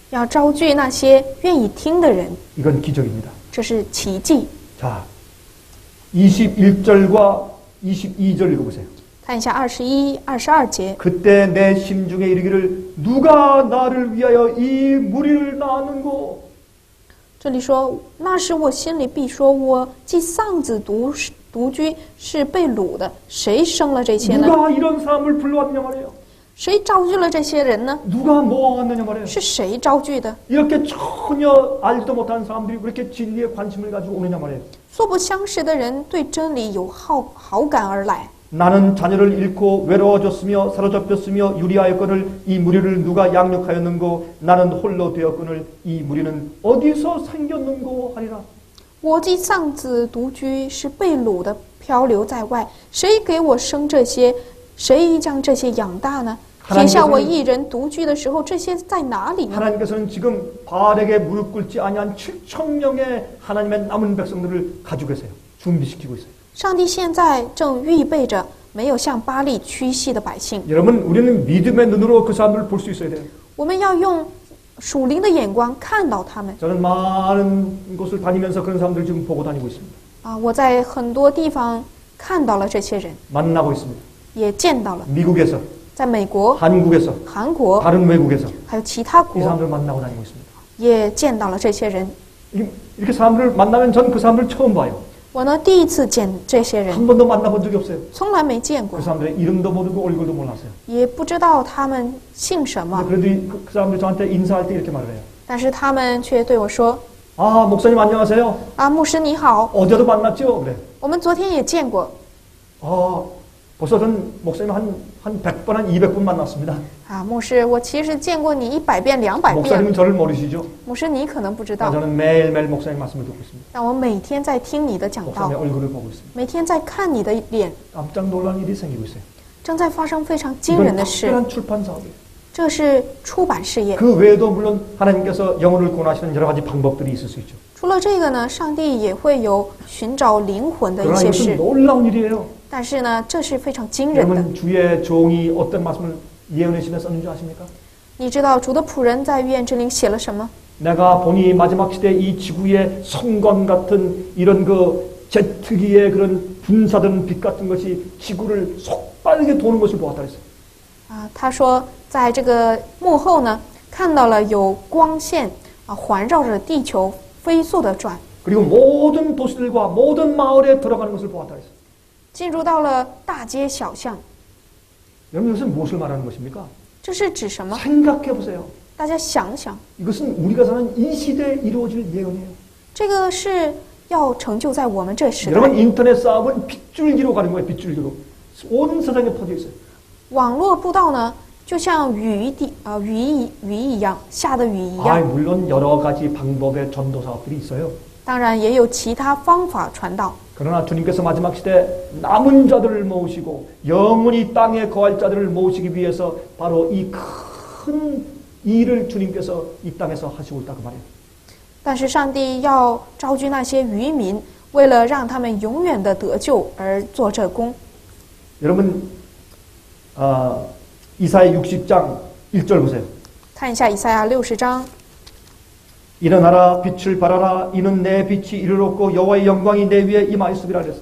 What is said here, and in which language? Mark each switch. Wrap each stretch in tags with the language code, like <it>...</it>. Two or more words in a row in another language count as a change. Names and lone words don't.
<zh>要招聚那些愿意听的人，</zh> <ko>이건 기적입니다.</ko> <zh>这是奇迹。</zh> <ko>자, 21절과 22절 읽어보세요.</ko> <zh>看一下21、22节。</zh> <ko>그때 내 심중에 이르기를 누가 나를 위하여 이 무리를 낳았는고</ko> <zh>这里说，那时我心里必说，我既丧子独居，是被掳的，谁生了这些呢？</zh> <ko>누가 이런 사람을 불러왔느냐 말이에요.</ko> <zh>谁招聚了这些人呢？</zh> <ko>누가 모아왔느냐 말이에요.</ko> <zh>是谁招聚的？</zh> <ko>이렇게 전혀 알지도 못하는 사람들이 왜 이렇게 진리에 관심을 가지고 오느냐 말이에요.</ko> <zh>素不相识的人对真理有好感而来。</zh> <ko>나는 자녀를 잃고 외로워졌으며 사로잡혔으며 유리하였거늘 이 무리를 누가 양육하였는고 나는 홀로 되었거늘 이 무리는 어디서 생겼는고 하리라.</ko> <zh>我既丧子独居，是被掳的，漂流在外，谁给我生这些？谁将这些养大呢？撇下我一人独居的时候，这些在哪里呢？</zh> <ko>하나님께서는 지금 바알에게 무릎 꿇지 아니한 7천 명의 하나님의 남은 백성들을 가지고 계세요. 준비시키고 있어요.</ko> <zh>上帝现在正预备着没有向巴力屈膝的百姓。</zh> <ko>여러분 우리는 믿음의 눈으로 그 사람들을 볼 수 있어야 돼요.</ko> <zh>我们要用属灵的眼光看到他们。</zh> <ko>저는 많은 곳을 다니면서 그런 사람들을 지금 보고 다니고 있습니다.</ko> <zh>我在很多地方看到了这些人，</zh> <ko>만나고 있습니다.</ko> <zh>也见到了，</zh> <ko>미국에서,</ko> <zh>在美国、</zh> <ko>한국에서,</ko> <zh>韩国</zh> <ko>다른 외국에서</ko> <zh>还有其他</zh> <ko>이</ko> <zh>国</zh> <ko>사람들을 만나고 다니고 있습니다.</ko> <zh>也见到了这些人。</zh> <ko>이렇게 사람들을 만나면 전 그 사람들을 처음 봐요.</ko> <zh>我呢，第一次见这些人，</zh> <ko>한 번도 만나본 적이 없어요.</ko> <zh>从来没见过</zh> <ko>그 ， 사람들의 이름도 모르고 얼굴도 몰랐어요.</ko> <zh>也不知道他们姓什么，</zh> <ko>그래도 그 사람들이 저한테 인사할 때 이렇게 말을 해요.</ko> <zh>但是他们却对我说</zh> <ko>아 목사님 안녕하세요.</ko> <zh>牧师你好，</zh> <ko>어제도 만났죠? 그래.</ko> <zh>我们昨天也见过。</zh> <ko>벌써 전 목사님 한 100번, 한 200번 만났습니다.</ko> <zh>牧师，我其实见过你100遍、200遍。</zh> <ko>목사님은 저를 모르시죠?</ko> <zh>牧师，你可能不知道，</zh> <ko>저는 매일매일 목사님 말씀을 듣고 있습니다.</ko> <zh>但我每天在听你的讲道，</zh> <ko>목사님의 얼굴을 보고 있습니다.</ko> <zh>每天在看你的脸，</zh> <ko>깜짝 놀란 일이 생기고 있어요.</ko> <zh>正在发生非常惊人</zh> <ko>이건</ko> <zh>的事。</zh> <ko>특별한 출판 사업이에요.</ko> <zh>这是出版事业。</zh> <ko>그 외에도 물론 하나님께서 영혼을 구원하시는 여러 가지 방법들이 있을 수 있죠.</ko> <zh>除了这个呢，上帝也会有寻找灵魂的一</zh> <ko>그러나</ko> <zh>些</zh> <ko>이것은</ko> <zh>事。</zh> <ko>놀라운 일이에요.</ko> <zh>但是呢，这是非常惊人的。</zh> <ko>여러분 주의 종이 어떤 말씀을 예언의 신에 썼는 줄 아십니까?</ko> <zh>你知道主的仆人在预言之灵写了什么？</zh> <ko>내가 보니 마지막 시대 이 지구의 성광 같은 이런 그 제트기의 그런 분사되는 빛 같은 것이 지구를 속빠르게 도는 것을 보았다 그랬어요.</ko> <zh>他说在这个幕后呢，看到了有光线环绕着地球飞速的转，</zh> <ko>그리고 모든 도시들과 모든 마을에 들어가는 것을 보았다 그랬어요.</ko> <zh>进入到了大街小巷。</zh> <ko>여러분 이것은 무엇을 말하는 것입니까?</ko> <zh>这是指什么？</zh> <ko>생각해 보세요.</ko> <zh>大家想想，</zh> <ko>이것은 우리가 사는 이 시대에 이루어질 예언이에요.</ko> <zh>这个是要成就在我们这时代。</zh> <ko>여러분 인터넷 사업은 빗줄기로 가는 거예요. 빗줄기로. 온 세상에 퍼져 있어요.</ko> <zh>网络布道呢，就像雨一样，下的雨一样。</zh> <ko>물론 여러 가지 방법의 전도 사업들이 있어요.</ko> <zh>当然也有其他方法传道。</zh> <ko>그러나 주님께서 마지막 시대 남은 자들을 모으시고 영원히 땅에 거할 자들을 모으시기 위해서 바로 이 큰 일을 주님께서 이 땅에서 하시고 있다고 말해요.</ko> <zh>但是上帝要招聚那些渔民，为了让他们永远的得救而做这工。</zh> <ko>여러분 이사야 60장 1절 보세요.</ko> <zh>看一下以赛亚60章，</zh> <ko>일어나라 빛을 발하라 이는 내 빛이 이르렀고 여호와의 영광이 내 위에 임하였으리라 그랬어요.</ko>